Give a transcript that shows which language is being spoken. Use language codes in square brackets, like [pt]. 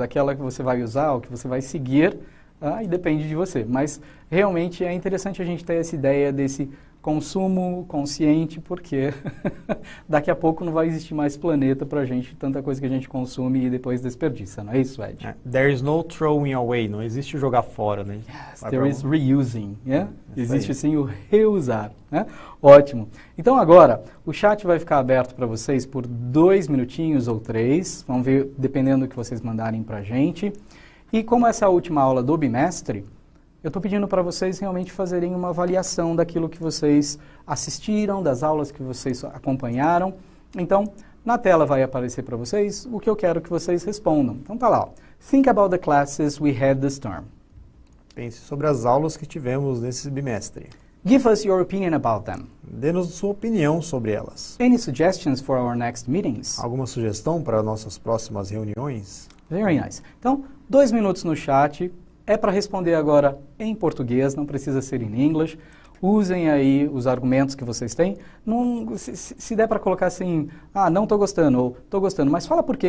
[pt] Aquela que você vai usar, o que você vai seguir, e depende de você. Mas, realmente, é interessante a gente ter essa ideia desse consumo consciente, porque daqui a pouco não vai existir mais planeta pra gente, tanta coisa que a gente consome e depois desperdiça, não é isso, Ed? [en] There is no throwing away, [pt] não existe jogar fora, né? [en] Yes, there is reusing, yeah? [pt] Existe sim o reusar, né? Ótimo. Então agora, o chat vai ficar aberto para vocês por 2 minutinhos ou 3, vamos ver, dependendo do que vocês mandarem pra gente. E como essa é a última aula do bimestre, eu estou pedindo para vocês realmente fazerem uma avaliação daquilo que vocês assistiram, das aulas que vocês acompanharam. Então, na tela vai aparecer para vocês o que eu quero que vocês respondam. Então tá lá, ó. [en] Think about the classes we had this term. [pt] Pense sobre as aulas que tivemos nesse bimestre. [en] Give us your opinion about them. [pt] Dê-nos sua opinião sobre elas. [en] Any suggestions for our next meetings? [pt] Alguma sugestão para nossas próximas reuniões? [en] Very nice. [pt] Então, 2 minutos no chat. É para responder agora em português, não precisa ser em inglês. Usem aí os argumentos que vocês têm. Não, se der para colocar assim, não estou gostando, ou estou gostando, mas fala por quê.